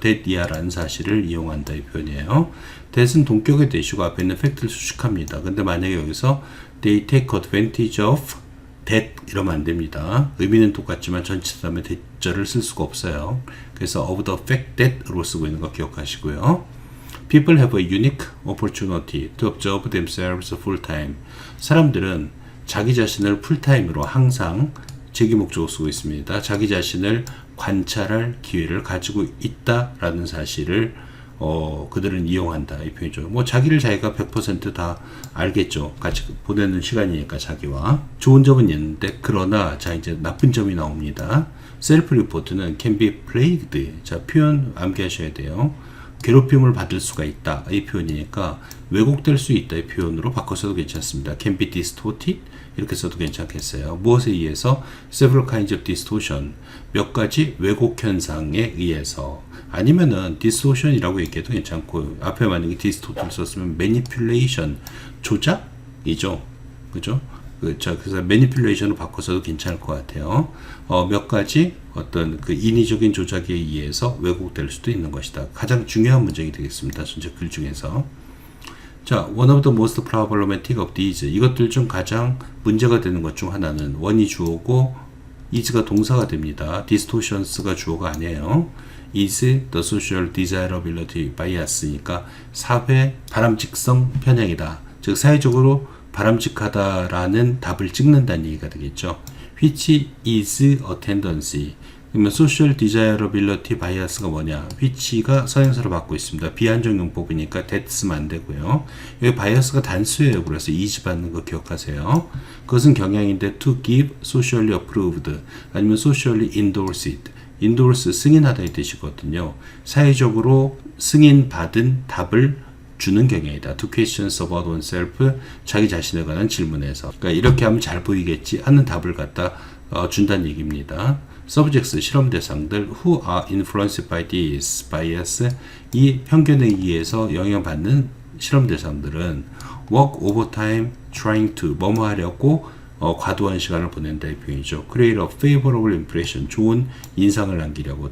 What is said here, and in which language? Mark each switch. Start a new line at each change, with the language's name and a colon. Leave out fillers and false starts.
Korean: that이야라는 사실을 이용한다의 표현이에요. that은 동격의 대시고 앞에 있는 팩트를 수식합니다. 근데 만약에 여기서
English: they take advantage of that
Korean: 이러면 안 됩니다. 의미는 똑같지만 전체 다음에 대절을 쓸 수가 없어요. 그래서 of the fact that으로 쓰고 있는 거 기억하시고요.
English: People have a unique opportunity to observe themselves full time.
Korean: 사람들은 자기 자신을 풀타임으로 항상 제기 목적으로 쓰고 있습니다. 자기 자신을 관찰할 기회를 가지고 있다라는 사실을 그들은 이용한다 이 표현이죠. 뭐 자기를 자기가 100% 다 알겠죠. 같이 보내는 시간이니까 자기와. 좋은 점은 있는데 그러나 자 이제 나쁜 점이 나옵니다. 셀프 리포트는
English: can be plagued.
Korean: 자, 표현 암기하셔야 돼요. 괴롭힘을 받을 수가 있다 이 표현이니까 왜곡될 수 있다 이 표현으로 바꿔서도 괜찮습니다.
English: can be distorted
Korean: 이렇게 써도 괜찮겠어요. 무엇에 의해서?
English: several kinds of distortion,
Korean: 몇 가지 왜곡 현상에 의해서. 아니면은 distortion이라고 얘기해도 괜찮고 앞에 만약에 distort를 썼으면 manipulation, 조작이죠. 그죠? 그래서 manipulation으로 바꿔서도 괜찮을 것 같아요. 몇 가지 어떤 그 인위적인 조작에 의해서 왜곡될 수도 있는 것이다. 가장 중요한 문제가 되겠습니다. 전체 글 중에서. 자,
English: one of the most problematic of these.
Korean: 이것들 중 가장 문제가 되는 것 중 하나는 원이 주어고 is가 동사가 됩니다. distortions가 주어가 아니에요.
English: is the social desirability bias
Korean: 니까 사회 바람직성 편향이다. 즉 사회적으로 바람직하다라는 답을 찍는다는 얘기가 되겠죠.
English: which is a tendency.
Korean: 그러면 social desirability bias가 뭐냐? which가 서형사로 받고 있습니다. 비한정 용법이니까 that 쓰면 안 되고요. 여기 bias가 단수예요. 그래서 is 받는 거 기억하세요. 그것은 경향인데
English: to give socially approved 아니면 socially endorsed.
Korean: endorse 승인하다의 뜻이거든요. 사회적으로 승인받은 답을 주는 경향이다.
English: To questions about oneself,
Korean: 자기 자신에 관한 질문에서. 그러니까 이렇게 하면 잘 보이겠지 하는 답을 갖다 준다는 얘기입니다. Subjects, 실험 대상들
English: who are influenced by this bias,
Korean: 이 편견에 의해서 영향받는 실험 대상들은
English: work overtime trying to,
Korean: 뭐뭐 하려고 과도한 시간을 보낸다 이 표현이죠.
English: Create a favorable impression,
Korean: 좋은 인상을 남기려고.